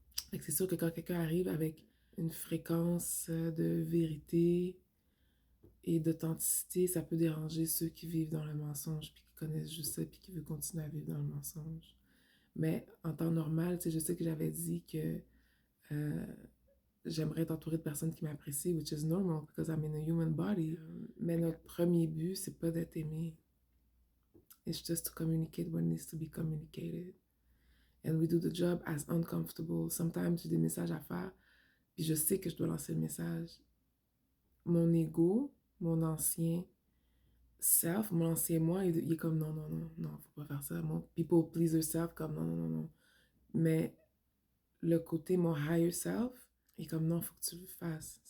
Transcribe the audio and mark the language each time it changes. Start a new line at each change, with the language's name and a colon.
French: Fait que c'est sûr que quand quelqu'un arrive avec une fréquence de vérité et d'authenticité, ça peut déranger ceux qui vivent dans le mensonge, puis qui connaissent juste ça, puis qui veulent continuer à vivre dans le mensonge. Mais en temps normal, tu sais, je sais que j'avais dit que euh, j'aimerais être entourée de personnes qui m'apprécient,
English: which is normal because I'm in a human body.
French: Mais notre premier but, c'est pas d'être aimé.
English: It's just to communicate what needs to be communicated. And we do the job as uncomfortable. Sometimes
French: j'ai des messages à faire, puis je sais que je dois lancer le message. Mon ego, mon ancien self, mon ancien moi, il est comme non, non, non, non, faut pas faire ça. Mon
English: people pleaser self,
French: comme non, non, non, non. Mais le côté, mon
English: higher self,
French: il est comme non, faut que tu le fasses.